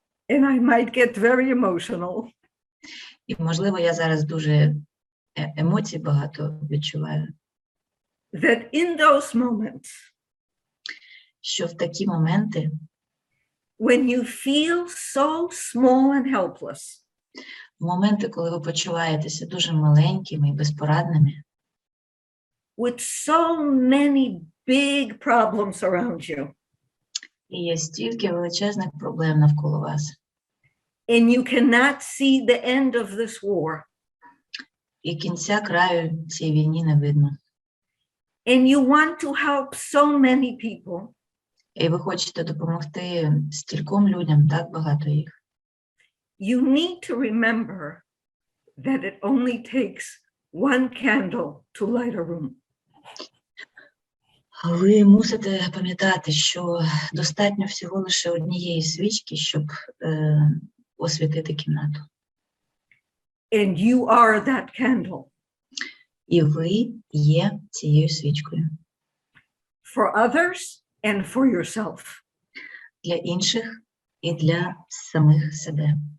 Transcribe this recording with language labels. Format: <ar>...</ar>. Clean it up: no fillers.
<en>And I might get very emotional.</en> <uk>І, можливо, я зараз дуже емоцій багато відчуваю.</uk> <en>That in those moments.</en> <uk>Що в такі моменти.</uk> <en>When you feel so small and helpless.</en> <uk>В моменти, коли ви почуваєтеся дуже маленькими і безпорадними.</uk> <en>With so many big problems around you.</en> <uk>І є стільки величезних проблем навколо вас.</uk> <en>And you cannot see the end of this war.</en> <uk>І кінця краю цій війні не видно.</uk> <en>And you want to help so many people.</en> <uk>І ви хочете допомогти стільком людям, так багато їх.</uk> <en>You need to remember that it only takes one candle to light a room.</en> <uk>Ви мусите пам'ятати, що достатньо всього лише однієї свічки, щоб освітити кімнату.</uk> <en>And you are that candle.</en> <uk>І ви є цією свічкою.</uk> <en>For others and for yourself.</en> <uk>Для інших і для самих себе.</uk>